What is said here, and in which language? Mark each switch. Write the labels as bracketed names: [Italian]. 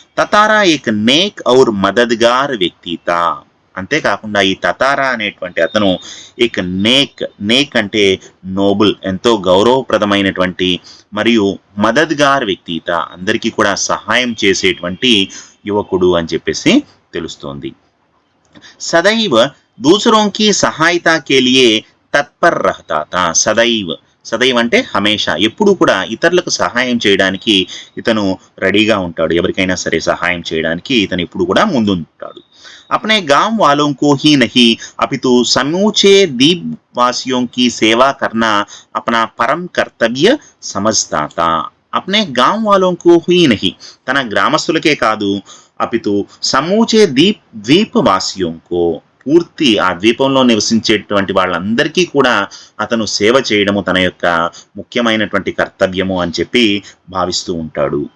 [Hindi] తతారా ఏక్ naked ఔర్ మదద్గార్ వ్యక్తి తా, [Telugu] అంతేకాకుండా ఈ తతారా అనేటువంటి అతను [Hindi] ఏక్ నేక్ [Telugu] అంటే నోబుల్, ఎంతో గౌరవప్రదమైనటువంటి మరియు మదద్గార్ వ్యక్తిత, అందరికీ కూడా సహాయం చేసేటువంటి యువకుడు అని చెప్పేసి తెలుస్తోంది. [Hindi] సదైవ్ దూసరోं की सहायता के लिए तत्पर रहता था. [Telugu] సదైవ్ అంటే హమేషా, ఎప్పుడు కూడా ఇతరులకు సహాయం చేయడానికి ఇతను రెడీగా ఉంటాడు. ఎవరికైనా సరే సహాయం చేయడానికి ఇతను ఎప్పుడు కూడా ముందుంటాడు. [Hindi] अपने गांव वालों को ही नहीं अपितु समूचे द्वीपवासियों की सेवा करना अपना परम कर्तव्य समझता था. अपने गांव वालों को ही नहीं, [Telugu] తన గ్రామస్తులకే కాదు, [Hindi] అపితు సమూచే ద్వీపవాసియోं को, [Telugu] పూర్తి ఆ ద్వీపంలో నివసించేటువంటి వాళ్ళందరికీ కూడా అతను సేవ చేయడము తన యొక్క ముఖ్యమైనటువంటి కర్తవ్యము అని చెప్పి భావిస్తూ ఉంటాడు.